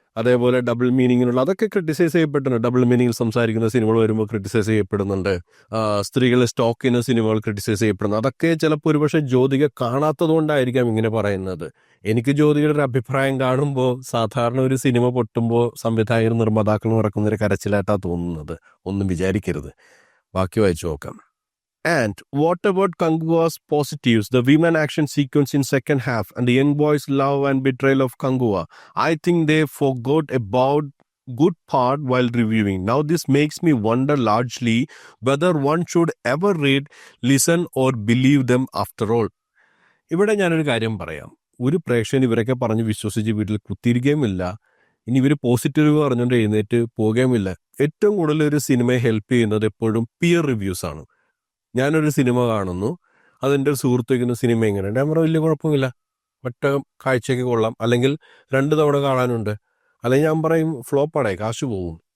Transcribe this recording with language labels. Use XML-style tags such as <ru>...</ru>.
<ml>അതേപോലെ ഡബിൾ മീനിങ്ങിനുള്ള അതൊക്കെ ക്രിട്ടിസൈസ് ചെയ്യപ്പെട്ടിട്ടുണ്ട്. ഡബിൾ മീനിങ്ങിൽ സംസാരിക്കുന്ന സിനിമകൾ വരുമ്പോൾ ക്രിട്ടിസൈസ് ചെയ്യപ്പെടുന്നുണ്ട്. സ്ത്രീകളെ സ്റ്റോക്ക് ചെയ്യുന്ന സിനിമകൾ ക്രിട്ടിസൈസ് ചെയ്യപ്പെടുന്നു. അതൊക്കെ ചിലപ്പോൾ ഒരുപക്ഷെ ജ്യോതിക കാണാത്തത് കൊണ്ടായിരിക്കാം ഇങ്ങനെ പറയുന്നത്. എനിക്ക് ജ്യോതികയുടെ ഒരു അഭിപ്രായം കാണുമ്പോൾ സാധാരണ ഒരു സിനിമ പൊട്ടുമ്പോൾ സംവിധായകരും നിർമ്മാതാക്കളും ഇറക്കുന്നൊരു കരച്ചിലായിട്ടാണ് തോന്നുന്നത്. ഒന്നും വിചാരിക്കരുത്. ബാക്കി വായിച്ചു നോക്കാം.</ml> <en>And what about Kangua's positives? The women action sequence in second half and the young boys' love and betrayal of Kangua. I think they forgot about good part while reviewing. Now this makes me wonder largely whether one should ever read, listen or believe them after all.</en> <ml>ഇവിടെ ഞാനൊരു കാര്യം പറയാം. ഒരു പ്രേക്ഷകൻ ഇവരൊക്കെ പറഞ്ഞ് വിശ്വസിച്ച് വീട്ടിൽ കുത്തിയിരിക്കുകയുമില്ല. ഇനി ഇവർ പോസിറ്റീവ് പറഞ്ഞുകൊണ്ട് എഴുന്നേറ്റ് പോവുകയുമില്ല. ഏറ്റവും കൂടുതൽ ഒരു സിനിമയെ ഹെൽപ്പ് ചെയ്യുന്നത് എപ്പോഴും പിയർ റിവ്യൂസ് ആണ്. ഞാനൊരു സിനിമ കാണുന്നു, അതെൻ്റെ ഒരു സുഹൃത്ത് വയ്ക്കുന്ന സിനിമ എങ്ങനെയുണ്ട്, ഞാൻ പറഞ്ഞു വലിയ കുഴപ്പമില്ല, മറ്റേ കാഴ്ചയ്ക്ക് കൊള്ളാം, അല്ലെങ്കിൽ 2 തവണ കാണാനുണ്ട്, അല്ലെങ്കിൽ ഞാൻ പറയും ഫ്ലോപ്പാടേ കാശ് പോകും.</ml>